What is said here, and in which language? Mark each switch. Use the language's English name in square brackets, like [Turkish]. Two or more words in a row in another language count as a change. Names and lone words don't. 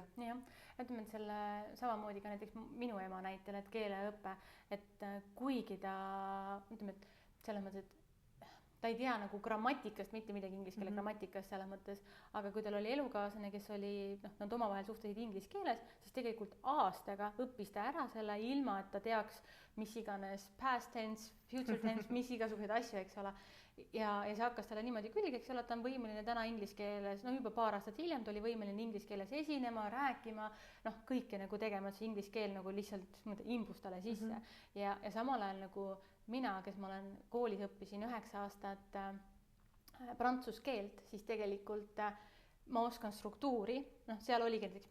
[Estonian] Jah, ütleme, et selle samamoodi ka näiteks minu ema näitel, et keeleõpe, et kuigi ta, ütleme, et selles mõttes, et ta ei tea nagu grammatikast, mitte midagi inglise keele grammatikast selles mõttes, aga kui tal oli elukaaslane, kes oli, nad omavahel suhtlesid inglise keeles, siis tegelikult aastaga õppis ta ära selle ilma, et ta teaks, mis iganes [English] past tense, future tense, [Estonian] mis igasuguseid asju, eks ole. Ja see hakkas talle niimoodi külge, eks ole, ta on võimeline täna inglise keeles, juba paar aastat hiljem ta oli võimeline inglise keeles esinema, rääkima, kõike nagu tegema, et see inglise keel nagu lihtsalt imbus talle sisse. Ja samal ajal nagu mina, kes ma olen koolis õppisin 9 aastat prantsuse keelt, siis tegelikult ma oskan struktuuri, seal oligi näiteks